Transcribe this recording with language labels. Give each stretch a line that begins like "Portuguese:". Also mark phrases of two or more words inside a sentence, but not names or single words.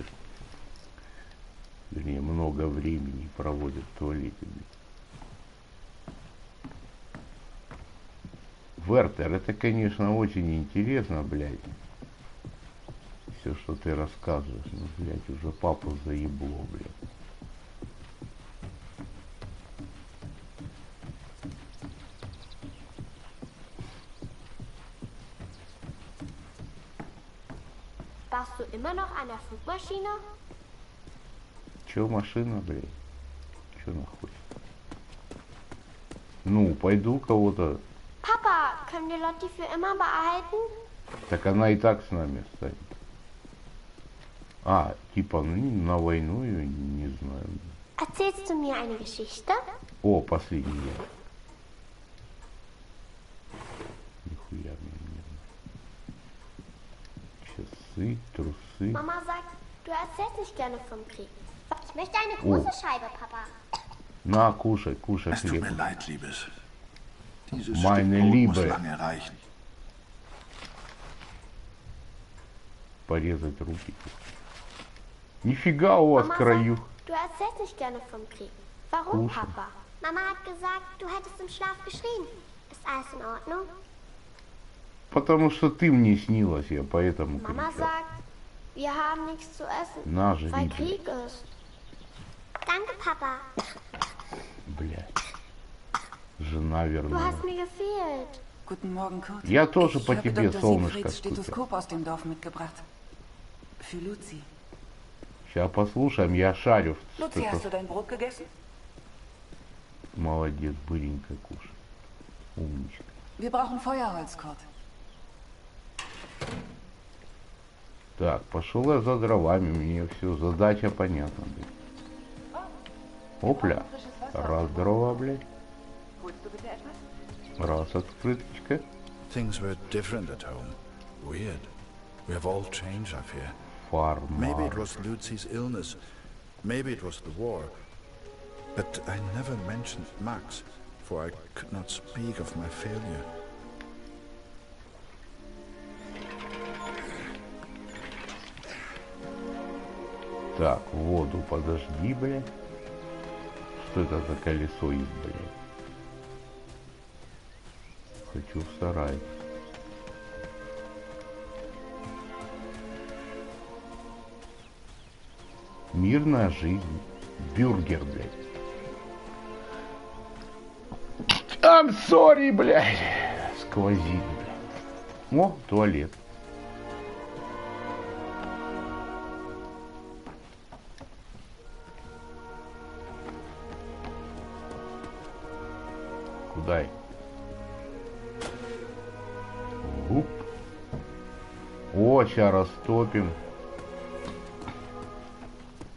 Russian: Вернее, много времени проводят в туалете. Вертер, это, конечно, очень интересно, блядь. Все, что ты рассказываешь. Ну, блядь, уже папу заебло, блядь.
German: Baust du immer noch an der Flugmaschine?
Russian: Че машина, блядь? Че нахуй? Ну, пойду кого-то.
German: Papa, können wir Lotti für immer behalten?
Russian: Так она и так с нами станет. А, типа, ну, на войну ее, не знаю.
German: Erzählst du mir eine Geschichte?
Russian: О, последний. Нихуя мне. Часы, трусы.
German: Mama sagt, du erzählst nicht gerne vom Krieg. Ich möchte eine große Scheibe, Papa.
Russian: На, кушай, кушай
German: Es tut
Russian: хлеб.
German: mir leid, Liebes. Dieses Meine Stück Brot Liebe. muss lange reichen.
Russian: Порезать руки. Нифига у вас
German: Mama
Russian: краю.
German: sagt, du erzählst nicht gerne vom Krieg. Warum, Kuchen. Papa? Mama hat gesagt, du hättest im Schlaf geschrien. Ist alles in Ordnung?
Russian: Потому что ты мне снилась, я поэтому
German: Mama
Russian: кричал.
German: sagt, wir haben nichts zu essen,
Russian: На, жри,
German: weil
Russian: блядь.
German: Krieg ist. Danke, Papa.
Russian: Блядь. Жена
German: Du
Russian: вернулась.
German: hast mir gefehlt. Guten Morgen, Kurt.
Russian: Я тоже
German: Ich
Russian: по
German: habe
Russian: тебе,
German: Dr.
Russian: солнышко,
German: Siegfrieds
Russian: скучал.
German: Stethoskop aus dem Dorf mitgebracht. Für Luzi.
Russian: Сейчас послушаем, я шарю.
German: Luzi, hast du dein Brot gegessen?
Russian: Молодец, быренько кушай. Умничка.
German: Wir brauchen Feuerholz, Kurt.
Russian: Так, пошел я за дровами, мне все, задача понятна, блядь. Опля. Раз дрова, блядь.
German: Holst du bitte etwas?
Russian: Раз открыточка.
English: Things were different at home. Weird. We have all changed, I fear. Maybe it
Russian: Фармар.
English: was Lucy's illness. Maybe it was the war. But I never mentioned Max, for I could not speak of my failure.
Russian: Так, воду подожди, блядь. Что это за колесо есть, блядь? Хочу в сарай. Мирная жизнь. Бюргер, блядь.
English: I'm sorry,
Russian: блядь. Сквозит, блядь. О, туалет. Куда? Гуп. О, сейчас растопим.